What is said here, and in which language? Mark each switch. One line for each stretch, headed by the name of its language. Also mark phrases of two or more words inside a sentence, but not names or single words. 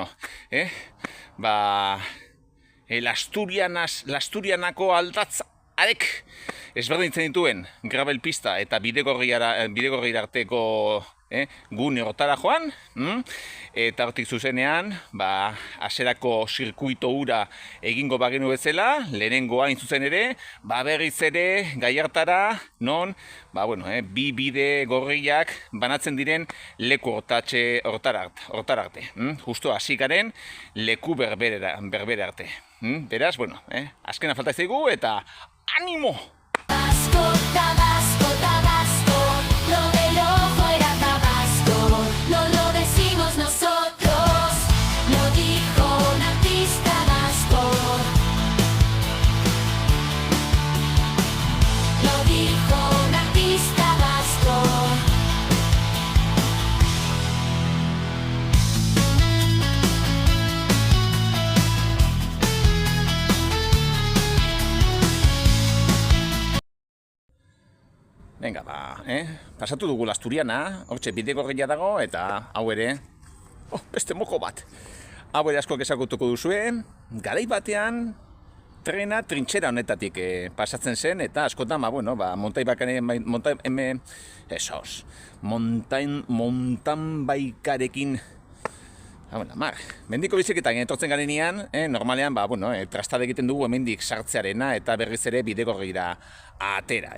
Basque: Lasturianako aldatzarek ezberdintzen dituen gravel pista eta bidegorri arteko gune hortara joan, eta hortik zuzenean, hasierako zirkuito hura egingo bagenu bezala, lehenengoa hain zuzen ere, berriz ere Gallartara, non, bi bide gorriak banatzen diren leku hortara arte. Justo hasi garen leku berbere arte. Beraz, azkena falta zaigu eta animo!
Spanish: Tabasco, Tabasco, Tabasco, lo del ojo era Tabasco, no lo decimos nosotros, lo dijo un artista vasco, lo dijo un artista vasco. Venga,
Basque: pasatu dugu Lasturiana, hortxe bidegorria dago, eta hau ere, beste moko bat. Hau ere askok ezagutuko duzue, garai batean, trena trintxera honetatik pasatzen zen, eta askotan, montan baikarekin, mendiko biziketan etortzen garenean, normalean, trastada egiten dugu hemendik sartzearena eta berriz ere bidegorrira atera.